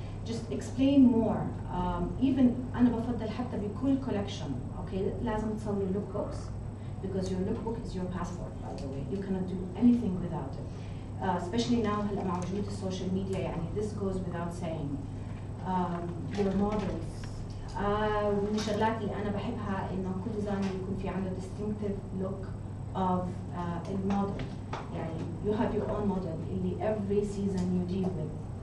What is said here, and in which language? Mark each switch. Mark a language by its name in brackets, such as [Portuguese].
[English] Just explain more. Even [Arabic] أنا بفضل حتى بكل [English] collection, okay, [Arabic] لازم تصوروا [English] lookbooks, because your lookbook is your passport, by the way. You cannot do anything without it. Especially now [Arabic] هلا مع وجود السوشيال ميديا, يعني [English] this goes without saying. Your models. [Arabic] من الشغلات اللي أنا بحبها إنه كل ديزاينر يكون في عنده [English] distinctive look of [Arabic] الموديل. يعني [English] you have your own model [Arabic] اللي [English] every season you deal with.